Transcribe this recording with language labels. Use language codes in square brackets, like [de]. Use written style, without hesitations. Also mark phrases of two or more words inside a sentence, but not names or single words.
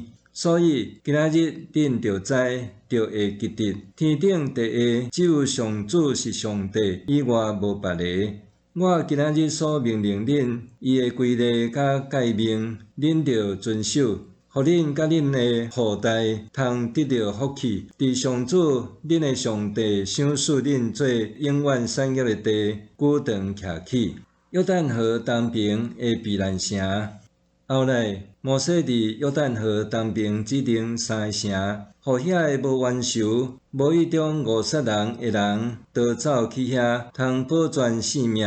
[nan] 所以今仔日恁就知，就会记得，天顶地下只有上主是上帝，以外无别个。我今仔日所命令恁，伊的规例甲诫命，恁着遵守，互恁甲恁的后代通得到福气。伫上主恁的上帝赏赐恁做永远产业的地，久长徛起。约旦河东边的避难城。后来，摩西伫约旦河东边指定3个城，互遐个无冤仇、无意中误杀人的人逃走去遐，通保全性命。